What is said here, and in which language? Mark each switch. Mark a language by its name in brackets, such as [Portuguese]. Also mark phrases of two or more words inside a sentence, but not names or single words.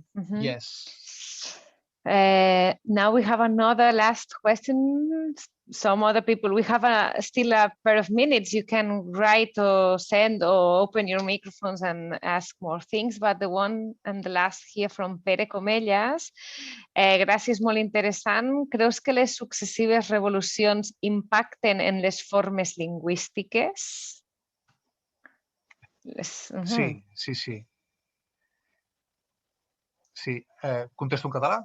[English] Mm-hmm. Yes. Now we have another last question. Some other people, we have still a pair of minutes. You can write or send or open your microphones and ask more things, but the one and the last here from Pere Comellas. [Catalan] Gràcies, molt interessant. Creus que les successives revolucions impacten en les formes lingüístiques? Sí, sí, sí. Sí, contesto en català?